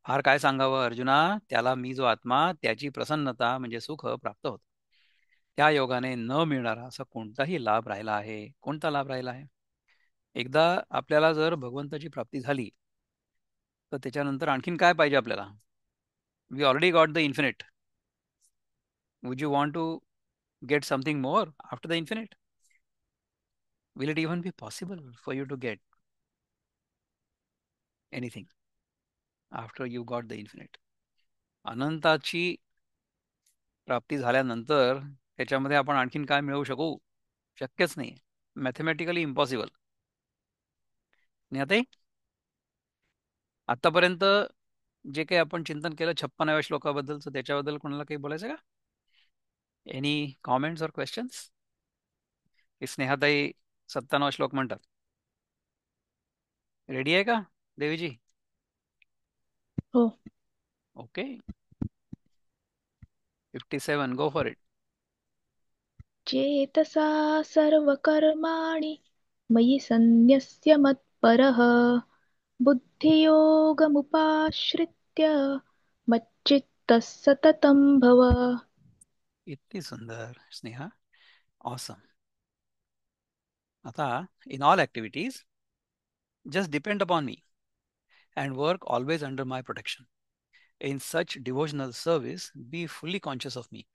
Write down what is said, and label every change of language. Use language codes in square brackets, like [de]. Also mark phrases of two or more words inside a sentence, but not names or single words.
[mr] फार काय सांगावं अर्जुना, त्याला मी जो आत्मा त्याची प्रसन्नता म्हणजे सुख प्राप्त होतं. त्या योगाने न मिळणारा असा कोणताही लाभ राहिला आहे? कोणता लाभ राहिला आहे? एकदा आपल्याला जर भगवंताची प्राप्ती झाली, तर त्याच्यानंतर आणखीन काय पाहिजे आपल्याला? [en] We already got the infinite. Would you want to get something more after the infinite? Will it even be possible for you to get anything after you got the infinite? [mr] अनंताची प्राप्ती झाल्यानंतर त्याच्यामध्ये आपण आणखीन काय मिळवू शकू? शक्यच नाही. [en] mathematically impossible. [mr] आता आतापर्यंत जे काही आपण चिंतन केलं 56व्या श्लोकाबद्दलचं, त्याच्याबद्दल कोणाला काही बोलायचं का? [en] any comments or questions? [mr] स्नेहाताई 57वा श्लोक म्हणतात. रेडी आहे का देवीजी? हो. [en] OK. 57, go for it. [sa] चेतसा सर्वकर्माणि मयि सन्न्यस्य मत्परः बुद्धियोगमुपाश्रित्य मच्चित्तः सततं भव. [mr] इतकी सुंदर स्नेहा. ऑसम. [en] आता in all activities just depend upon me and work always under my protection. In such devotional service be fully conscious of me.